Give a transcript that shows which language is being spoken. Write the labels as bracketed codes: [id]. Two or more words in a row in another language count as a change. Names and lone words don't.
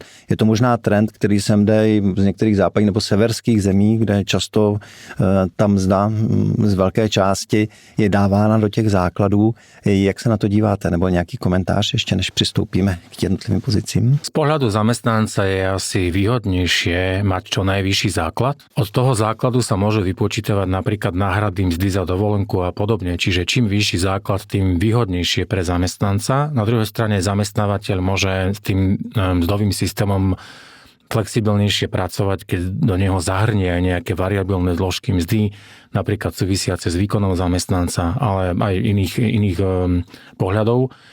[cs] Je to možná trend, který sem jde i z některých západních nebo severských zemí, kde často ta mzda z velké části je dávána do těch základů. Jak se na to díváte? Nebo nějaký komentář komentář, ještě než přistoupíme k jednotlivým pozicím? [sk] Z pohľadu zamestnanca je asi výhodnejšie mať čo najvyšší základ. Od toho základu sa môže vypočítavať napríklad náhrady mzdy za dovolenku a podobne. Čiže čím vyšší základ, tým výhodnejšie pre zamestnanca. Na druhej strane zamestnávateľ môže s tým mzdovým systémom flexibilnejšie pracovať, keď do neho zahrnie aj nejaké variabilné zložky mzdy, napríklad súvisiace s výkonom zamestnanca, ale aj iných pohľadov.